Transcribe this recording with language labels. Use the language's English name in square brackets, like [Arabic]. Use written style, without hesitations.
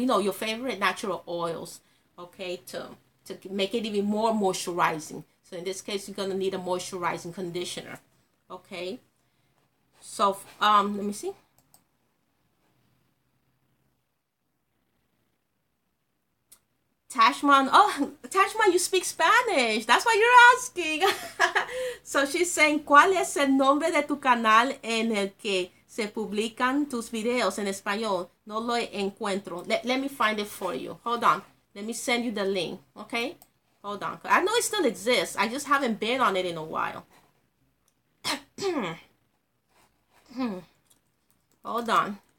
[English] Your favorite natural oils. Okay, to make it even more moisturizing. So in this case, you're gonna need a moisturizing conditioner. Okay. So, let me see. Tashman, oh, Tashman, you speak Spanish. That's why you're asking. So she's saying, [Spanish] ¿cuál es el nombre de tu canal en el que se publican tus videos en español? No lo encuentro. [English] Let me find it for you. Hold on. Let me send you the link, okay? Hold on. I know it still exists. I just haven't been on it in a while. Hold on.